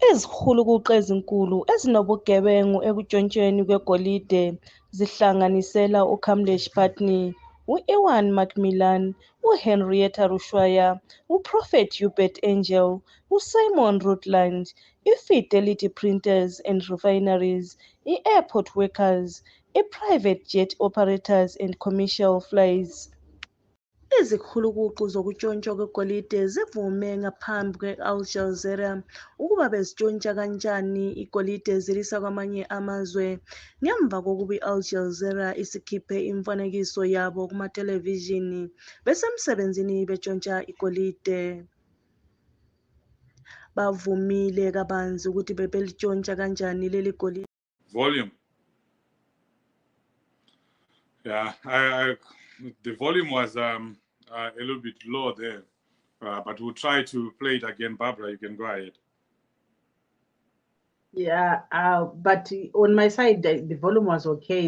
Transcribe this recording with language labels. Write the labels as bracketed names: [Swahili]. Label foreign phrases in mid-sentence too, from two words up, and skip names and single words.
[North Ndebele] Izihulukuqu ezinkulu ezinobugebengu ekutshontshweni kwegolide zihlanganisela uKamlesh Patni, u-Ewan Macmillan, uHenrietta Rushwaya, uProphet Hubert Angel, uSimon Rutland, iFidelity Printers and Refineries, i- [English] Airport Workers, [North Ndebele] i- [English] Private Jet Operators and Commercial Flights. [North Ndebele] Izikhulukuqu zokutshontshwa kwegolide zivume ngaphambi kwe-Aljazera ukuba bezitshontsha kanjani igolide zilisa kwamanye amazwe ngemva kokuba i-Aljazera isikhiphe imfanekiso yabo kumathelevishini besemsebenzini betshontsha igolide. Bavumile kabanzi ukuthi bebelitshontsha kanjani leli golide. [English] Volume. Yeah, the volume was a little bit low there, but we'll try to play it again. Barbara, you can go ahead. Yeah, but on my side, the volume was okay.